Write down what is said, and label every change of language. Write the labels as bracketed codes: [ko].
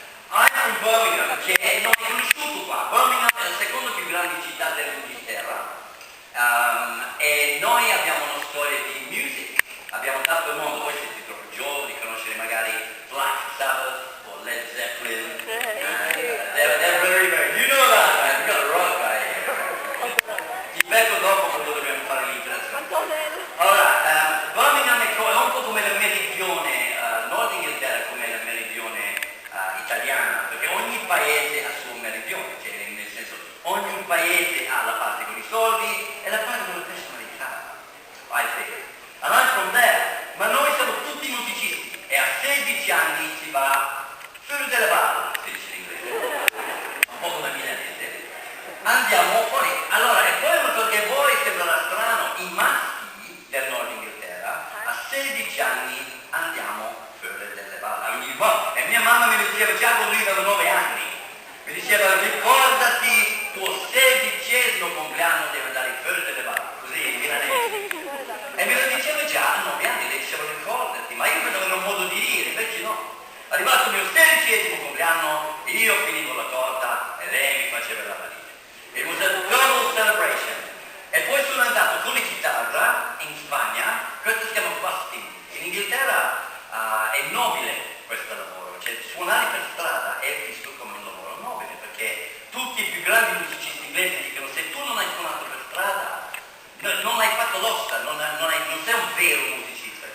[en] I'm from Birmingham, [it] che non è conosciuto qua. Birmingham è la seconda più grande città dell'Inghilterra, e noi abbiamo una storia di music. Abbiamo dato il mondo, voi siete troppo giovani, conoscere magari Black Sabbath o Led Zeppelin. [en] They're very, very, you know that, man, you got a rock guy here. [it] Ti becco dopo quando dobbiamo fare l'intervista. Allora, Birmingham è un po' come la meridione, Nord Inghilterra è come la meridione italiana, perché ogni paese ha il suo meridione, cioè nel senso, ogni paese ha la parte con i soldi e la parte con la personalità, [en] I think. And I'm from there, [it] ma noi siamo tutti musicisti e a 16 anni si va fuori delle balle, si dice in inglese, un po' come milanese, andiamo fuori. Allora, e poi una cosa che a voi sembrerà strano, i maschi del Nord Inghilterra a 16 anni andiamo fuori delle balle. E mia mamma mi diceva già quando io avevo 9 anni, mi diceva ricordati tuo 16° compleanno devi andare fuori delle balle, così in milanese. E me lo diceva già a 9 anni, le dicevo ricordati, ma io non avevo modo di dire, invece no. Arrivato il mio 16° compleanno, io finivo la torta e lei mi faceva la valigia. [en] It was a double celebration. [it] E poi sono andato con la chitarra in Spagna, questo si chiama busking. In Inghilterra è nobile questo lavoro, cioè suonare per strada è visto come un lavoro nobile, perché tutti i più grandi musicisti inglesi dicono se tu non hai suonato per strada, non hai fatto l'ossa, non sei un vero musicista.